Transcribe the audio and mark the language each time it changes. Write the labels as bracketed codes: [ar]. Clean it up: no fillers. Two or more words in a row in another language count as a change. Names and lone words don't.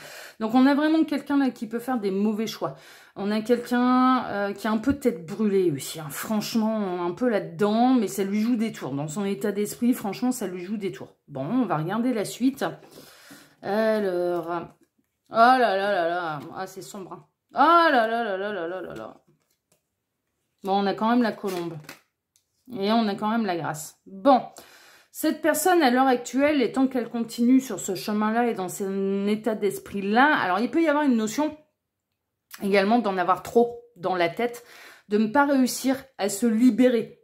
[fr] Donc, on a vraiment quelqu'un là qui peut faire des mauvais choix. On a quelqu'un qui a un peu de tête brûlée aussi, hein. Franchement, un peu là-dedans, mais ça lui joue des tours. Dans son état d'esprit, franchement, ça lui joue des tours. Bon, on va regarder la suite. Alors... oh là là là là, ah, c'est sombre, hein. Oh là là là là là là là là. Bon, on a quand même la colombe. Et on a quand même la grâce. Bon... Cette personne, à l'heure actuelle, étant qu'elle continue sur ce chemin-là et dans son état d'esprit-là, alors il peut y avoir une notion également d'en avoir trop dans la tête, de ne pas réussir à se libérer.